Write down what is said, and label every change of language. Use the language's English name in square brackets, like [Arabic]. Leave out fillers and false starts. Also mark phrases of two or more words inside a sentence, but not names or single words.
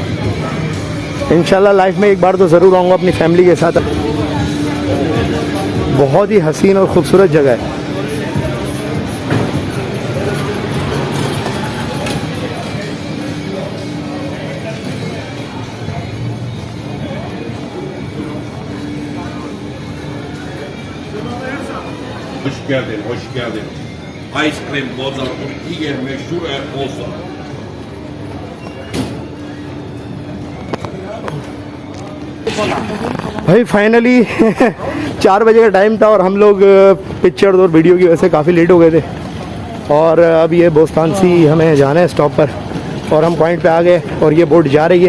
[Hindi] इंशाल्लाह लाइफ में एक बार तो ज़रूर आऊँगा अपनी फैमिली के साथ। बहुत ही हसीन और ख़ूबसूरत जगह है। [Turkish] Hoş geldin, hoş geldin. [English] Ice cream [Turkish] Mozart, Türkiye meşhur Mozart. [Hindi] भाई फाइनली 4 बजे का टाइम था और हम लोग पिक्चर और वीडियो की वजह से काफ़ी लेट हो गए थे। और अब ये बोस्तानसी हमें जाना है स्टॉप पर, और हम पॉइंट पे आ गए और ये बोट जा रही है।